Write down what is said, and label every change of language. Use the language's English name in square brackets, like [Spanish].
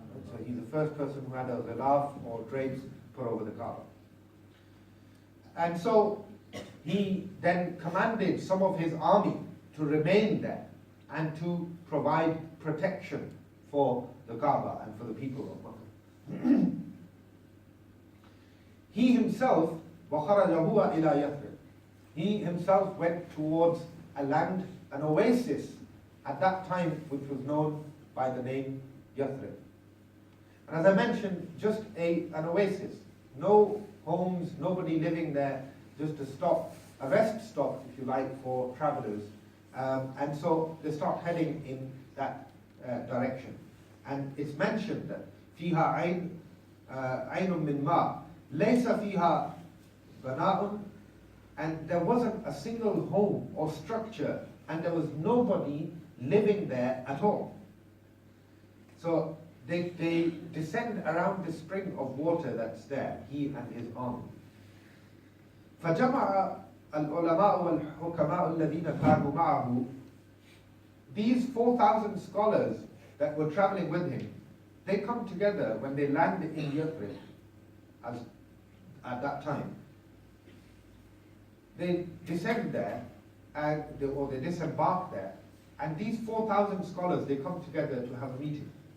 [English] So he's the first person who had a ghilaf or drapes put over the Kaaba. And so he then commanded some of his army to remain there and to provide protection for the Kaaba and for the people of Makkah. He himself, [Arabic] وَخَرَجَ هُوَ إِلَى يَثْرِبٍ. [English] He himself went towards a land, an oasis, at that time which was known by the name Yathrib. And as I mentioned, just an oasis. No homes, nobody living there, just a stop, a rest stop, if you like, for travelers. And so they start heading in that direction. And it's mentioned that [Arabic] فيها عين من ماء ليس فيها بناء, [English] and there wasn't a single home or structure, and there was nobody living there at all. So they descend around the spring of water that's there, he and his army. [Arabic] فجمع العلماء والحكماء الذين كانوا معه. [English] These 4,000 scholars that were traveling with him, they come together when they land in Yathrib at that time. they descend there, or they disembark there, and these 4,000 scholars, they come together to have a meeting.